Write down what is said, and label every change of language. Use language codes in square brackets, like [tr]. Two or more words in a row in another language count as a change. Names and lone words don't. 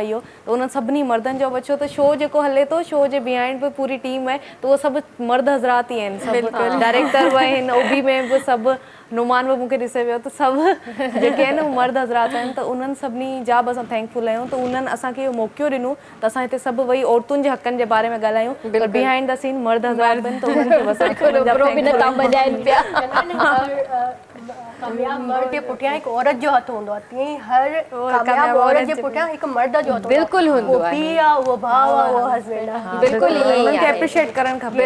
[sd] इहो त उन्हनि सभिनी मर्दनि जो बचो, त शो जेको हले थो, शो जे बिहाइंड बि पूरी टीम आहे, त उहो सभु मर्द हज़रात ई आहिनि, सभु डायरेक्टर बि आहिनि, OB में बि सभु, नुमान बि मूंखे ॾिसे वियो, त सभु जेके आहिनि उहे मर्द हज़रात आहिनि। त उन्हनि सभिनी जा बि असां थैंकफुल आहियूं। त उन्हनि असांखे इहो मौक़ो ॾिनो त असां हिते सभु वही औरतुनि जे हक़नि जे बारे में ॻाल्हायूं, पर [en] behind the scene [sd] मर्द हज़रात आहिनि, त उन्हनि खे बसि कामयाब मर्द जे पुठियां हिकु औरत जो हथ हूंदो आहे, तीअं ई हर कामयाब औरत जे पुठियां हिकु मर्द जो हथ बिल्कुलु हूंदो आहे। उहो पीउ आहे, उहो भाउ आहे, उहो हस्बैंड आहे। बिल्कुलु उन्हनि खे एप्रिशिएट करणु खपे,